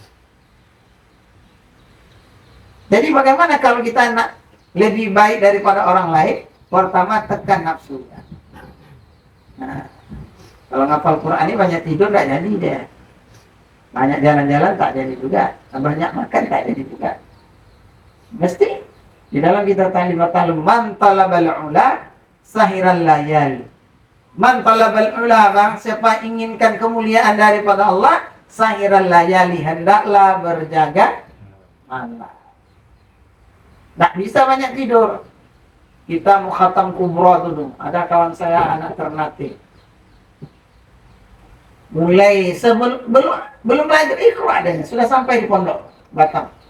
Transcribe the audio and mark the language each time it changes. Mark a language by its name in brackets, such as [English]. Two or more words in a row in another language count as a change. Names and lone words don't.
[Malay] Jadi bagaimana kalau kita nak lebih baik daripada orang lain? Pertama, tekan nafsunya. Nah, kalau ngapal Quran ini banyak tidur tak jadi dia. Banyak jalan-jalan tak jadi juga. Banyak makan tak jadi juga. Mesti di dalam kita ta'lim [Arabic] من طلب العلى سهر الليالي. من طلب العلى, [Malay] bang, siapa inginkan kemuliaan daripada Allah, [Arabic] سهر الليالي, [Malay] hendaklah berjaga malam. Tak bisa banyak tidur. Kita mau khatam kubra dulu. Ada kawan saya anak Ternate. Mulai belum belajar ikhra adanya, sudah sampai di pondok Batam.